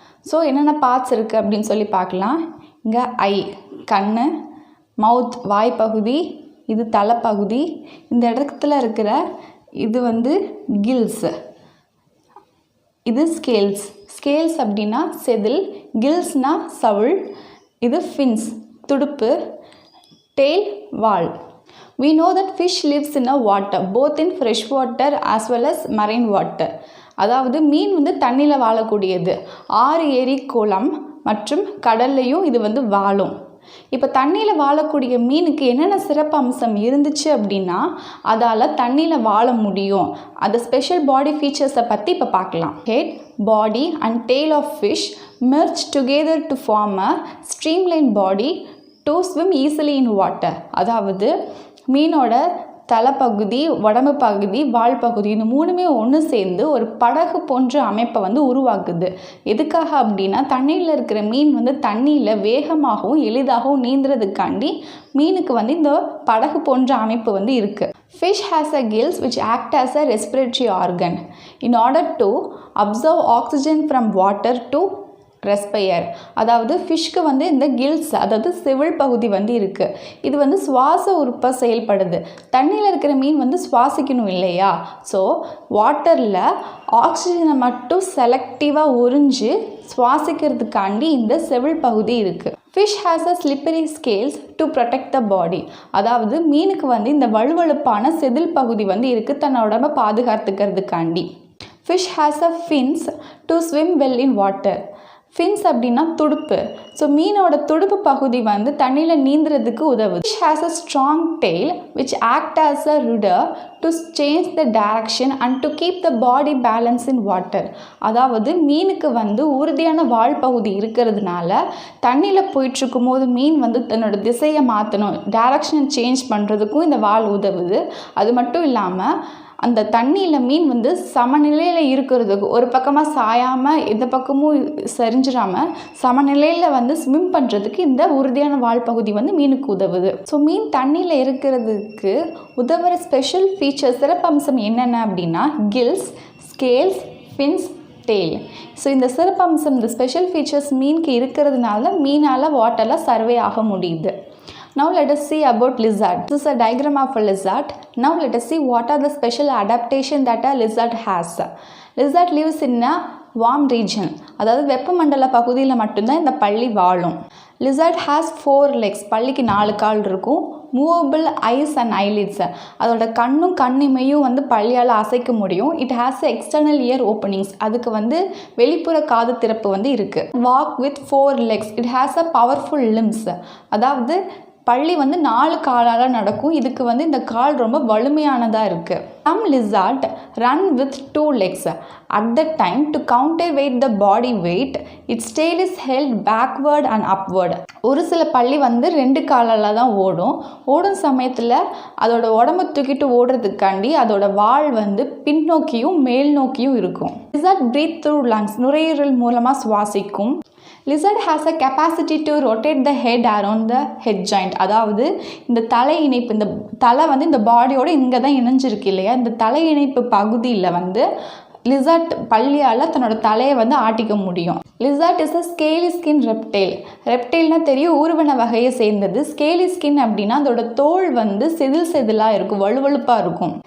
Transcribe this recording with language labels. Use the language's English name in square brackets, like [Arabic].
[Tamil] So என்னென்ன parts இருக்குது அப்படின்னு சொல்லி பார்க்கலாம். இங்கே ஐ கண், மவுத் வாய்ப்பகுதி, இது தலைப்பகுதி, இந்த இடத்துல இருக்கிற இது வந்து கில்ஸ், இது ஸ்கேல்ஸ். ஸ்கேல்ஸ் அப்படின்னா செதில், கில்ஸ்னா சவுள், இது ஃபின்ஸ் துடுப்பு, tail wall. [English] We know that fish lives in a water, both in fresh water as well as marine water. [Tamil] அதாவது மீன் வந்து தண்ணியில் வாழக்கூடியது. ஆறு, ஏரி, குளம் மற்றும் கடல்லையும் இது வந்து வாழும். இப்போ தண்ணியில் வாழக்கூடிய மீனுக்கு என்னென்ன சிறப்பு அம்சம் இருந்துச்சு அப்படின்னா அதால் தண்ணியில் வாழ முடியும். அந்த ஸ்பெஷல் பாடி ஃபீச்சர்ஸை பற்றி இப்போ பார்க்கலாம். [English] Head, body and tail of fish merge together to form a streamlined body to swim easily in water. [Tamil] அதாவது மீனோட தலைப்பகுதி, உடம்பு பகுதி, வால் பகுதி இந்த மூணுமே ஒன்று சேர்ந்து ஒரு படகு போன்ற அமைப்பை வந்து உருவாக்குது. எதுக்காக அப்படின்னா தண்ணியில் இருக்கிற மீன் வந்து தண்ணியில் வேகமாகவும் எளிதாகவும் நீந்துறதுக்காண்டி மீனுக்கு வந்து இந்த படகு போன்ற அமைப்பு வந்து இருக்குது. [English] Fish has a gills which act as a respiratory organ in order to absorb oxygen from water to respire. [Tamil] அதாவது ஃபிஷ்க்கு வந்து இந்த கில்ஸ், அதாவது செவில் பகுதி வந்து இருக்குது. இது வந்து சுவாச உறுப்பாக செயல்படுது. தண்ணியில் இருக்கிற மீன் வந்து சுவாசிக்கணும் இல்லையா? ஸோ வாட்டரில் ஆக்சிஜனை மட்டும் செலக்டிவாக உறிஞ்சு சுவாசிக்கிறதுக்காண்டி இந்த செவில் பகுதி இருக்குது. [English] Fish has a slippery scales to protect the body. [Tamil] அதாவது மீனுக்கு வந்து இந்த வழுவழுப்பான செதில் பகுதி வந்து இருக்குது தன்னோட உடம்பை பாதுகாத்துக்கிறதுக்காண்டி. [English] Fish has a fins to swim well in water. Fins [Tamil] அப்படின்னா துடுப்பு. ஸோ மீனோட துடுப்பு பகுதி வந்து தண்ணியில் நீந்துறதுக்கு உதவுது. [English] Fish has a strong tail which act as a rudder to change the direction and to keep the body balance in water. [Tamil] அதாவது மீனுக்கு வந்து உறுதியான வால் பகுதி இருக்கிறதுனால தண்ணியில் போயிட்டுருக்கும் போது மீன் வந்து தன்னோட திசையை மாற்றணும், டைரக்ஷன் சேஞ்ச் பண்ணுறதுக்கும் இந்த வால் உதவுது. அது மட்டும் இல்லாமல் அந்த தண்ணியில் மீன் வந்து சமநிலையில் இருக்கிறதுக்கு, ஒரு பக்கமாக சாயாமல் இந்த பக்கமும் சரிஞ்சிடாமல் சமநிலையில் வந்து ஸ்விம் பண்ணுறதுக்கு இந்த உறுதியான வால் பகுதி வந்து மீனுக்கு உதவுது. ஸோ மீன் தண்ணியில் இருக்கிறதுக்கு உதவுற ஸ்பெஷல் ஃபீச்சர்ஸ் சிறப்பம்சம் என்னென்ன அப்படின்னா kills, scales, fins, tail. So இந்த சிறப்பம்சம், இந்த ஸ்பெஷல் ஃபீச்சர்ஸ் மீனுக்கு இருக்கிறதுனால மீனால் வாட்டரில் சர்வே ஆக முடியுது. [English] Now let us see about lizard. This is a diagram of a lizard. Now let us see what are the special adaptation that a lizard has. Lizard lives in a warm region. [Tamil] அதாவது வெப்பமண்டல பகுதியில் மட்டும்தான் இந்த பள்ளி வாழும். [English] Lizard has 4 legs. [Tamil] பள்ளிக்கு 4 கால் இருக்கும். [English] Movable eyes and eyelids. [Tamil] அதோட கண்ணும் கண்ணிமையும் வந்து பள்ளியால் அசைக்க முடியும். [English] It has external ear openings. [Tamil] அதுக்கு வந்து வெளிப்புற காது திறப்பு வந்து இருக்குது. [English] Walk with 4 legs. It has a powerful limbs. [Tamil] அதாவது பள்ளி வந்து 4 காலால் நடக்கும். இதுக்கு வந்து இந்த கால் ரொம்ப வலிமையானதாக இருக்குது. [English] Some lizard run with 2 legs. At that time, to counterweight the body weight, its tail is held backward and upward. [Tamil] ஒரு சில பள்ளி வந்து 2 காலால் தான் ஓடும் சமயத்தில் அதோட உடம்பு தூக்கிட்டு ஓடுறதுக்காண்டி அதோட வால் வந்து பின்னோக்கியும் மேல் நோக்கியும் இருக்கும். [English] Lizard breathe through lungs. [Tamil] நுரையீரல் மூலமாக சுவாசிக்கும். [English] Lizard has a capacity to rotate the head around the head joint. [Tamil] அதாவது இந்த தலை இணைப்பு, இந்த தலை வந்து இந்த பாடியோட இங்கே தான் இணைஞ்சிருக்கு இல்லையா? இந்த தலை இணைப்பு பகுதியில் வந்து லிசார்ட் பள்ளியால் தன்னோட தலையை வந்து ஆட்டிக்க முடியும். [English] Lizard is a scaly skin reptile. [Tamil] ரெப்டைல்னால் தெரியும், ஊர்வன வகையை சேர்ந்தது. ஸ்கேலி ஸ்கின் அப்படின்னா அதோட தோல் வந்து செதிலாக இருக்கும், வலுவழுப்பாக இருக்கும்.